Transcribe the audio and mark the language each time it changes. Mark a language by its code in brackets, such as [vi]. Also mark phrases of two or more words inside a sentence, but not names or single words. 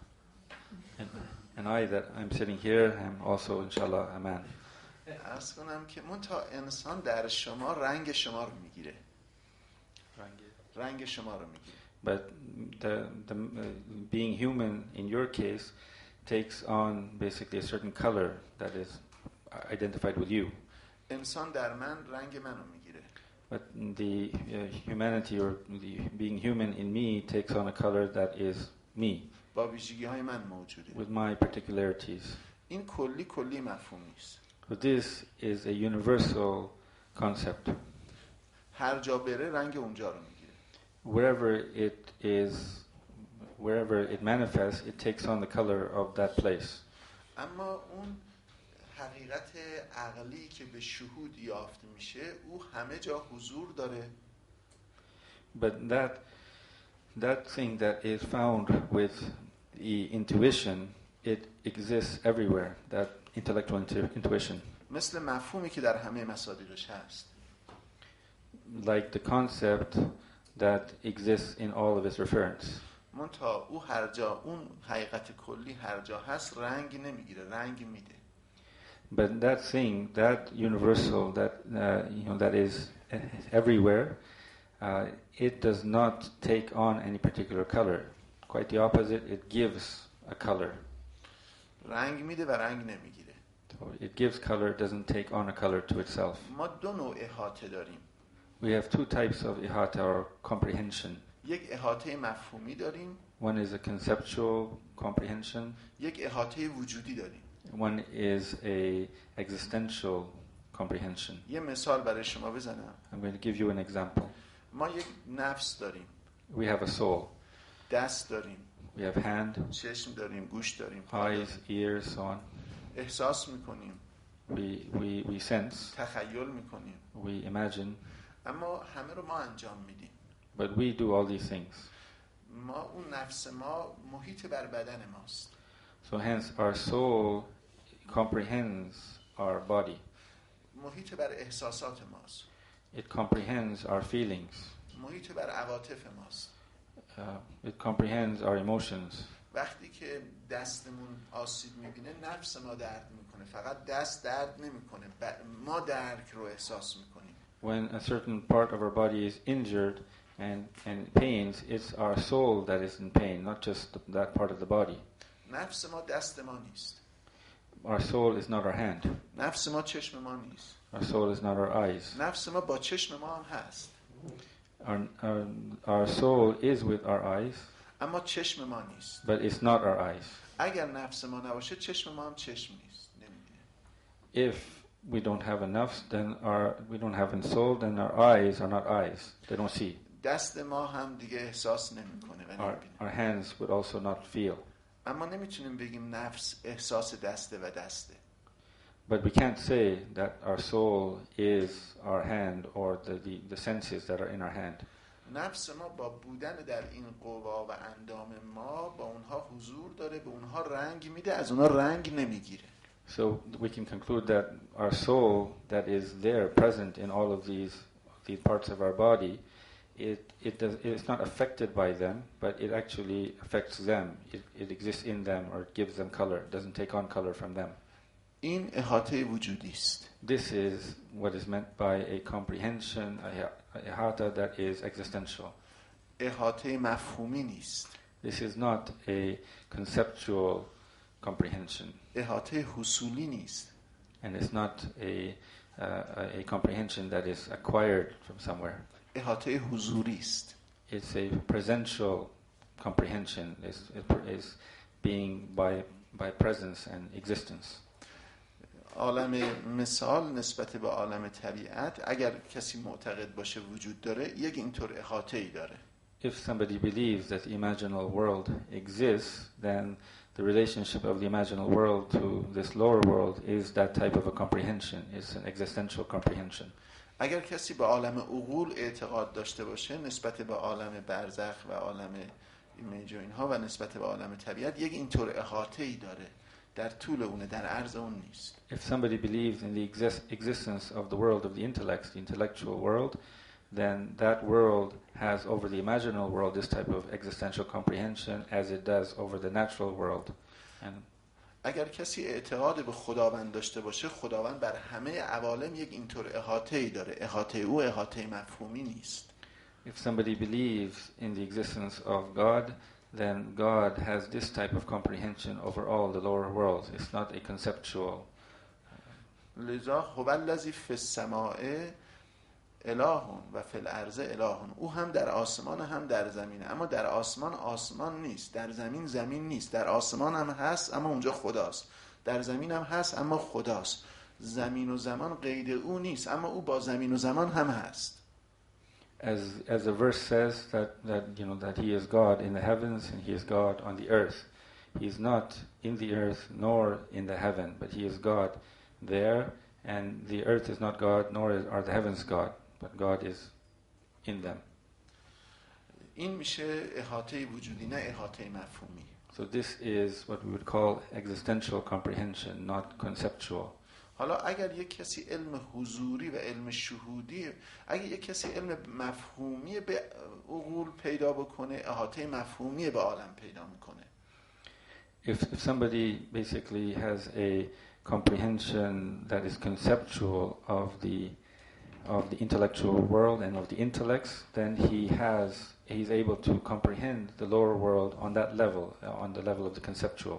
[en] And I that I'm sitting here, I'm also inshallah a man. [fa] عرض کنم که منتها انسان در شما رنگ شما رو میگیره. رنگ شما رو میگیره. [en] But the being human in your case takes on basically a certain color that is identified with you. [fa] انسان در من رنگ منو میگیره. [en] But the humanity or the being human in me takes on a color that is me, [fa] با ویژگی های من موجوده. [en] with my particularities. [fa] این کلی مفهومی است. [en] So this is a universal concept. [fa] هر جا بره رنگ اونجا رو میگیره. [en] Wherever it manifests, it takes on the color of that place. [fa] اما اون حقیقت عقلی که به شهود یافت میشه او همه جا حضور داره. [en] But that thing that is found with the intuition, it exists everywhere, that intellectual intuition. [fa] مثل مفهومی که در همه مصادیقش هست. [en] Like the concept that exists in all of its referents. [fa] منتها او هر جا اون حقیقت کلی هر جا هست رنگ نمیگیره، رنگ میده. [en] But that thing, that universal, that is everywhere, it does not take on any particular color. Quite the opposite, it gives a color. [fa] رنگ میده و رنگ نمیگیره. [en] So it gives color, doesn't take on a color to itself. [fa] ما دو نوع احاطه داریم. [en] We have two types of ihata or comprehension. [fa] یک احاطه مفهومی داریم. [en] One is a conceptual comprehension. [fa] یک احاطه وجودی داریم. [en] One is a existential comprehension. [fa] یه مثال برای شما بزنم. [en] I'm going to give you an example. [fa] ما یک نفس داریم. [en] We have a soul. [fa] دست داریم. [en] We have hand, [fa] چشم داریم، گوش داریم، [en] eyes, ears, so on. [fa] احساس میکنیم. [en] We sense. [fa] تخیل میکنیم. [en] We imagine. [fa] اما همه رو ما انجام میدیم. [en] But we do all these things. [fa] ما اون نفس ما محیط بر بدن ماست. [en] So hence our soul comprehends our body. [fa] محیط بر احساسات ماست. [en] It comprehends our feelings. [fa] محیط بر عواطف ماست. [en] It comprehends our emotions. [fa] وقتی که دستمون آسیب میبینه نفس ما درد میکنه، فقط دست درد نمیکنه، ما درک رو احساس میکنیم. [en] When a certain part of our body is injured and pains, it's our soul that is in pain, not just that part of the body. [fa] نفس ما دست ما نیست. [en] Our soul is not our hand. [fa] نفس ما چشم ما نیست. [en] Our soul is not our eyes. [fa] نفس ما با چشم ما هم هست. [en] Our soul is with our eyes, [fa] اما چشم ما نیست. [en] but it's not our eyes. [fa] اگر نفس ما نباشه چشم ما هم چشم نیست، نمی‌بینه. [en] If we don't have a nafs, then we don't have a soul, then our eyes are not eyes. They don't see. [fa] دست ما هم دیگه احساس نمیکنه و نمی‌بینه. [en] Our hands would also not feel. [fa] اما نمیتونیم بگیم نفس احساس دسته و دسته. [en] But we can't say that our soul is our hand or the senses that are in our hand. [fa] نفس ما با بودن در این قوا و اندام ما با اونها حضور داره، به اونها رنگ میده، از اونها رنگ نمیگیره. [en] So we can conclude that our soul that is there present in all of these parts of our body, it's not affected by them, but it actually affects them. It exists in them or it gives them color. It doesn't take on color from them. [fa] این احاطه وجودی است. [en] This is what is meant by a comprehension, a ihata that is existential. [fa] احاطه مفهومی نیست. [en] This is not a conceptual comprehension. [fa] احاطه حصولی نیست. [en] And it's not a comprehension that is acquired from somewhere. [fa] احاطه حضوری است. [en] It's a presential comprehension. It's being by presence and existence. [fa] عالم مثال نسبت به عالم طبیعت اگر کسی معتقد باشه وجود داره یک اینطور احاطه‌ای داره. [en] If somebody believes that the imaginal world exists, then the relationship of the imaginal world to this lower world is that type of a comprehension. It's an existential comprehension. [fa] اگر کسی به عالم عقول اعتقاد داشته باشه نسبت به عالم برزخ و عالم ایمیج و اینها و نسبت به عالم طبیعت یک اینطور احاطه‌ای داره. در طول اونه، در عرض اون نیست. [en] If somebody believes in the existence of the world of the intellect, the intellectual world, then that world has over the imaginal world this type of existential comprehension as it does over the natural world. And [fa] اگر کسی اعتقاد به خداوند داشته باشه خداوند بر همه عوالم یک اینطور احاطه‌ای داره. احاطه او احاطه مفهومی نیست. [en] if somebody believes in the existence of God, then God has this type of comprehension over all the lower worlds. It's not a conceptual. [ar] لذا هو الذی فی السماء اله و فی الارض اله. [fa] او هم در آسمان هم در زمینه، اما در آسمان آسمان نیست، در زمین زمین نیست، در آسمان هم هست اما اونجا خداست، در زمین هم هست اما خداست. زمین و زمان قید او نیست اما او با زمین و زمان هم هست. [en] As the verse says that he is God in the heavens and he is God on the earth. He is not in the earth nor in the heaven, but he is God there, and the earth is not God nor are the heavens God, but God is in them. [fa] این میشه احاطه وجودی، نه احاطه مفهومی. [en] So this is what we would call existential comprehension, not conceptual. [fa] حالا اگر یک کسی علم حضوری و علم شهودی، اگر یک کسی علم مفهومی به عقول پیدا بکنه، احاطه مفهومی به عالم پیدا میکنه. [en] If somebody basically has a comprehension that is conceptual of the intellectual world and of the intellects, then he's able to comprehend the lower world on that level, on the level of the conceptual.